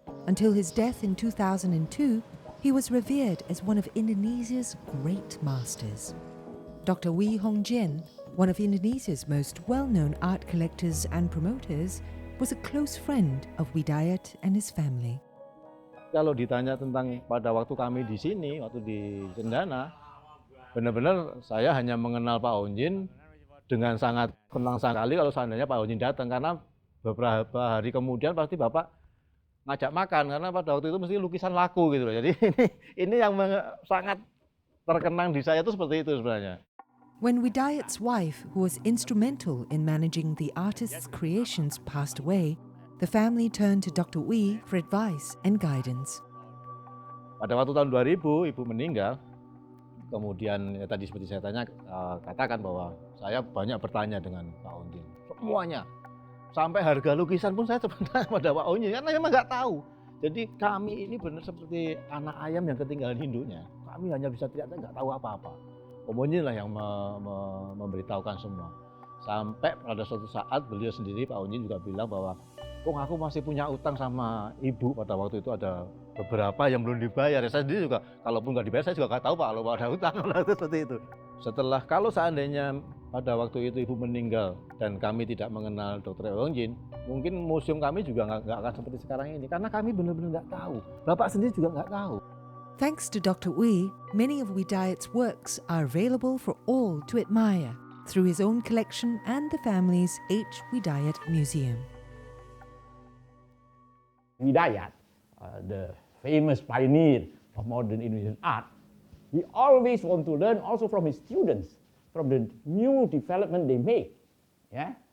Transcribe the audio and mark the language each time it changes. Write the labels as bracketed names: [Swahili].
[English] Until his death in 2002, he was revered as one of Indonesia's great masters. Dr. Wee Hong Jin, one of Indonesia's most well-known art collectors and promoters, was a close friend of Widayat and his family. [Indonesian] Kalau ditanya tentang pada waktu kami di sini, waktu di Cendana, benar-benar saya hanya mengenal Pak Onjin dengan sangat senang sekali kalau seandainya Pak Onjin datang, karena beberapa hari kemudian pasti Bapak ngajak makan, karena pada waktu itu mesti lukisan laku gitu loh. Jadi ini yang sangat terkenang di saya itu seperti itu sebenarnya. [English] When Widayat's wife, who was instrumental in managing the artist's creations, passed away, the family turned to Dr. Wee for advice and guidance. [Indonesian] Pada waktu tahun 2000 ibu meninggal, kemudian ya tadi seperti saya katakan bahwa saya banyak bertanya dengan Pak Onjin, semuanya. Sampai harga lukisan pun saya sebenarnya pada Pak Onjin, karena memang nggak tahu. Jadi kami ini benar seperti anak ayam yang ketinggalan induknya. Kami hanya bisa teriak, nggak tahu apa-apa. Om Onjin lah yang memberitahukan semua. Sampai pada suatu saat beliau sendiri, Pak Onjin juga bilang bahwa aku masih punya utang sama ibu. Pada waktu itu ada beberapa yang belum dibayar. Saya sendiri juga, kalaupun nggak dibayar, saya juga nggak tahu Pak kalau ada utang. Seperti itu. Setelah, kalau seandainya pada waktu itu ibu meninggal dan kami tidak mengenal Dr. Onjin, mungkin museum kami juga nggak akan seperti sekarang ini. Karena kami benar-benar nggak tahu. Bapak sendiri juga nggak tahu. [English] Thanks to Dr. Wee, many of Widayat's works are available for all to admire through his own collection and the family's H. Widayat Museum. Widayat, the famous pioneer of modern Indonesian art, he always want to learn also from his students, from the new development they make. Yeah?